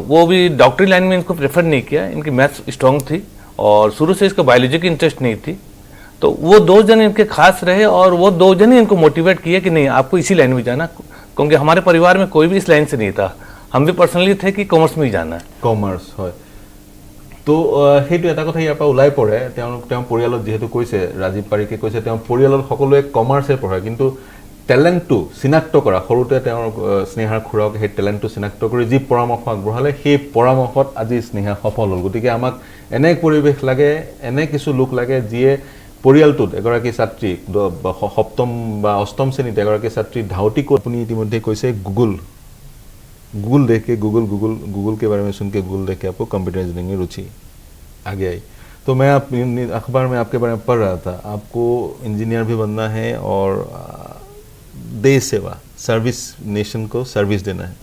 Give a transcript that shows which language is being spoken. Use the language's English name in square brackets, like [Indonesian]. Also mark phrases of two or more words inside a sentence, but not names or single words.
[Hindi] वो भी डॉक्टरी लाइन में इनको प्रेफर नहीं किया। इनकी मैथ्स स्ट्रॉन्ग थी और शुरू से इसका बायोलॉजी की इंटरेस्ट नहीं थी। तो वो 2 जन इनके खास रहे, और वो 2 जन ही इनको मोटिवेट किए कि नहीं आपको इसी लाइन में जाना, क्योंकि हमारे परिवार में कोई भी इस लाइन से नहीं था। हम भी पर्सनली थे कि कॉमर्स में ही जाना है। [Assamese] কমাৰ্চ হয়। তো সেইটো এটা কথা ইয়াৰ পৰা ওলাই পৰে, তেওঁ পৰিয়ালত যিহেতু কৈছে, ৰাজীৱ পাৰিকে কৈছে তেওঁ পৰিয়ালত সকলোৱে কমাৰ্চে পঢ়ে, কিন্তু টেলেণ্টটো চিনাক্ত কৰা, সৰুতে তেওঁৰ স্নেহাৰ খুৰাক সেই টেলেণ্টটো চিনাক্ত কৰি যি পৰামৰ্শ আগবঢ়ালে সেই পৰামৰ্শত আজি স্নেহা সফল হ'ল। গতিকে আমাক এনে পৰিৱেশ লাগে, এনে কিছু লোক লাগে যিয়ে পৰিয়ালটোত এগৰাকী ছাত্ৰী সপ্তম বা অষ্টম শ্ৰেণীত এগৰাকী ছাত্ৰী ধাউতি কৰি, আপুনি ইতিমধ্যে কৈছে [Hindi] गूगल देख के गूगल के बारे में सुन के गूगल देख के आपको कंप्यूटर इंजीनियरिंग में रुचि आ गया ही। तो मैं अखबार में आपके बारे में पढ़ रहा था, आपको इंजीनियर भी बनना है और देश सेवा, सर्विस, नेशन को सर्विस देना है।